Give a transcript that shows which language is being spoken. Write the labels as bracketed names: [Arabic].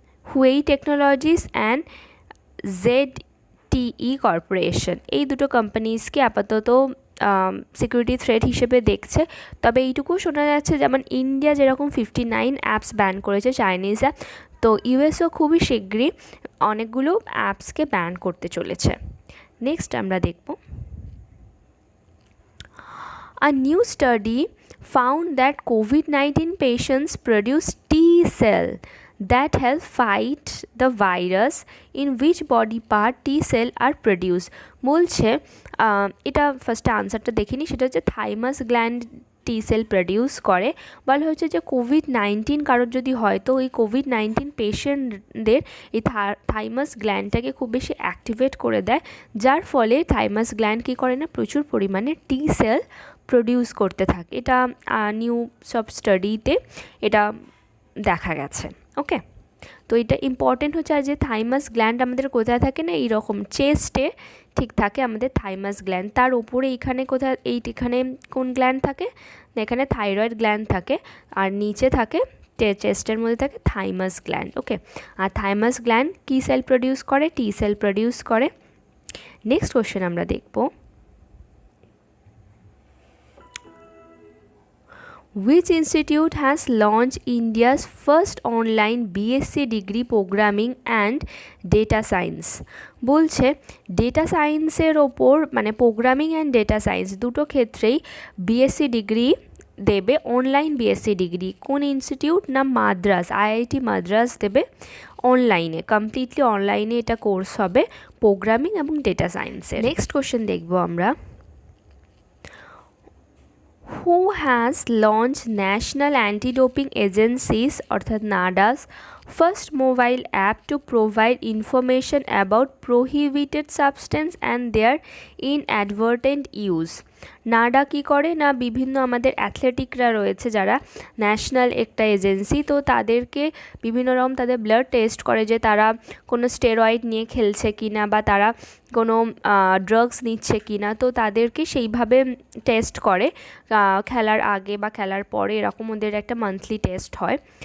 [Bangla] হুয়েই technologies and ZTE corporation, এই দুটো কোম্পানিজকে আপাতত সিকিউরিটি থ্রেট হিসেবে দেখছে। তবে এইটুকু শোনা যাচ্ছে যেমন ইন্ডিয়া যেরকম 59 অ্যাপস ব্যান করেছে চাইনিজ অ্যাপ, তো ইউএসও খুবই শীঘ্রই অনেকগুলো অ্যাপসকে ব্যান করতে চলেছে। নেক্সট আমরা দেখব, [English] a new study found that COVID-19 patients produce T-cell that help fight the virus. In which body part T-cell are produced? [Bangla] বলছে এটা ফার্স্ট আনসারটা দেখিনি, সেটা হচ্ছে থাইমাস গ্ল্যান্ড T-cell প্রডিউস করে। বলা হচ্ছে যে COVID-19 কারোর যদি হয় তো ওই COVID-19 পেশেন্টদের এই থাইমাস গ্ল্যান্ডটাকে খুব বেশি অ্যাক্টিভেট করে দেয়, যার ফলে থাইমাস গ্ল্যান্ড কী করে না প্রচুর পরিমাণে T-cell প্রডিউস করতে থাকে। এটা নিউ সব স্টাডিতে এটা দেখা গেছে। ওকে, তো এটা ইম্পর্টেন্ট হচ্ছে, আর যে থাইমাস গ্ল্যান্ড আমাদের কোথায় থাকে না এইরকম চেস্টে ঠিক থাকে আমাদের থাইমাস গ্ল্যান্ড, তার উপরে এইখানে কোথায় এইখানে কোন গ্ল্যান্ড থাকে না এখানে থাইরয়েড গ্ল্যান্ড থাকে, আর নিচে থাকে চেস্টের মধ্যে থাকে থাইমাস গ্ল্যান্ড। ওকে, আর থাইমাস গ্ল্যান্ড কি সেল প্রডিউস করে? টি সেল প্রডিউস করে। নেক্সট কোশ্চেন আমরা দেখব, [English] which institute has launched India's first online BSc degree programming and data science? [Bangla] বলছে ডেটা সায়েন্সের ওপর মানে প্রোগ্রামিং অ্যান্ড ডেটা সায়েন্স দুটো ক্ষেত্রেই বিএসসি ডিগ্রি দেবে, অনলাইন বিএসসি ডিগ্রি। কোন ইনস্টিটিউট? না মাদ্রাস, IIT মাদ্রাস দেবে অনলাইনে, কমপ্লিটলি অনলাইনে এটা কোর্স হবে প্রোগ্রামিং এবং ডেটা সায়েন্সের। নেক্সট কোশ্চেন দেখব আমরা, [English] who has launched National Anti-Doping Agency's অর্থাৎ NADA's first mobile app to provide information about prohibited substance and their inadvertent use? [Bangla] নাডা কি করে না, বিভিন্ন আমাদের অ্যাথলেটিকরা রয়েছে যারা ন্যাশনাল একটা এজেন্সি, তো তাদেরকে বিভিন্ন রকম তাদের ব্লাড টেস্ট করে যে তারা কোনো স্টেরয়েড নিয়ে খেলছে কি না বা তারা কোনো ড্রাগস নিচ্ছে কি না, তো তাদেরকে সেইভাবে টেস্ট করে খেলার আগে বা খেলার পরে, এরকম ওদের একটা মান্থলি টেস্ট হয়।